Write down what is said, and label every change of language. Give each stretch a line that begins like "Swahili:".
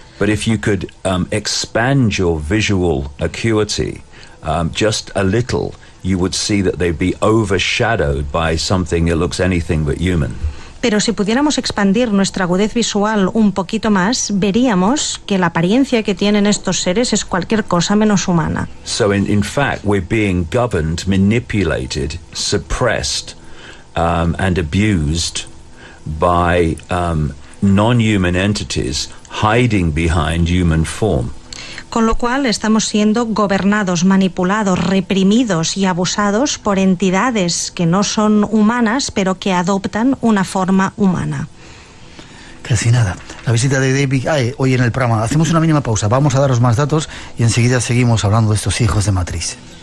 English: But if you could expand your visual acuity just a little, you would see that they'd be overshadowed by something that looks anything but human.
Spanish: Pero si pudiéramos expandir nuestra agudez visual un poquito más, veríamos que la apariencia que tienen estos seres es cualquier cosa menos humana.
English: So in fact, we're being governed, manipulated, suppressed, and abused by non-human entities hiding behind human form.
Spanish: Con lo cual estamos siendo gobernados, manipulados, reprimidos y abusados por entidades que no son humanas, pero que adoptan una forma humana. Casi nada. La visita de David hoy en el programa. Hacemos una mínima pausa. Vamos a daros más datos y enseguida seguimos hablando de estos hijos de matriz.